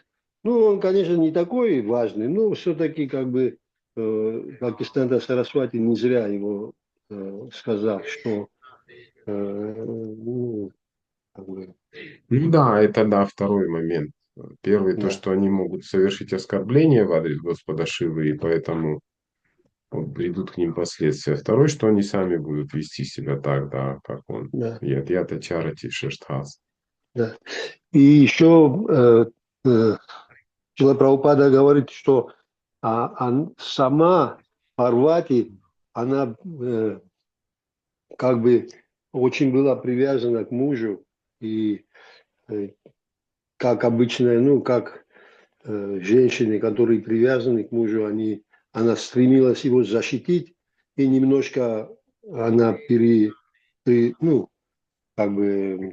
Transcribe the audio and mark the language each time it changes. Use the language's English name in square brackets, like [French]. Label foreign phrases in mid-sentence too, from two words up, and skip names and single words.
[Russian] Ну, он, конечно, не такой важный, но все-таки как бы Бхактисиданта Сарасвати не зря его сказал, что ну, как бы, Ну да, это да, второй момент. Первый, то, да. что они могут совершить оскорбление в адрес Господа Шивы, и поэтому вот придут к ним последствия. Второй, что они сами будут вести себя так, да, как он. Да. [Sanskrit] यत् आचरति श्रेष्ठः. [Russian] Да. И еще Шрила Прабхупада говорит, что сама Парвати, она как бы очень была привязана к мужу, и как обычно, ну, как женщины, которые привязаны к мужу, она стремилась его защитить, и немножко она ну, как бы